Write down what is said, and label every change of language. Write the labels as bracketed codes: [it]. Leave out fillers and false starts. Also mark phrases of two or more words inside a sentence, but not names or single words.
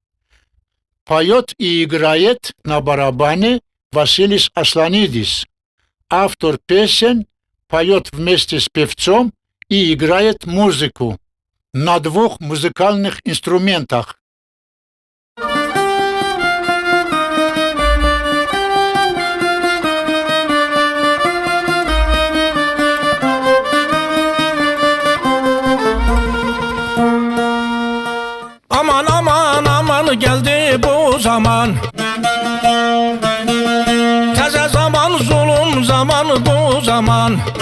[ru] Поет и играет на барабане Василис Асланидис. Автор песен поет вместе с певцом и играет музыку на двух музыкальных инструментах. [tr] Aman aman aman geldi bu zaman, teze zaman, zulüm zaman bu zaman.